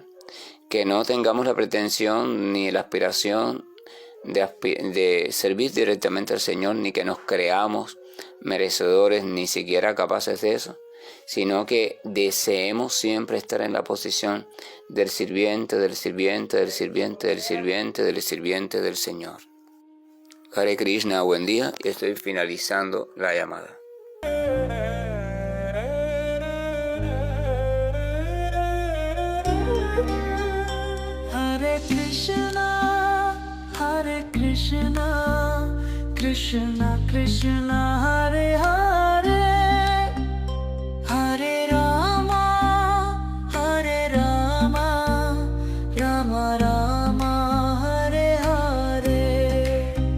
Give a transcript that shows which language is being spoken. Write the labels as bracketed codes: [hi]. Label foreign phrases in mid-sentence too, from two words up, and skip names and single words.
[es] Que no tengamos la pretensión ni la aspiración de servir directamente al Señor, ni que nos creamos merecedores, ni siquiera capaces de eso, sino que deseemos siempre estar en la posición del sirviente, del sirviente, del sirviente, del sirviente, del sirviente del Señor. [sa] Hare Krishna, [es] buen día, y estoy finalizando la llamada. [sa] Hare Krishna, Krishna Krishna, Hare Hare, Hare Rama, Rama Rama, Hare Hare.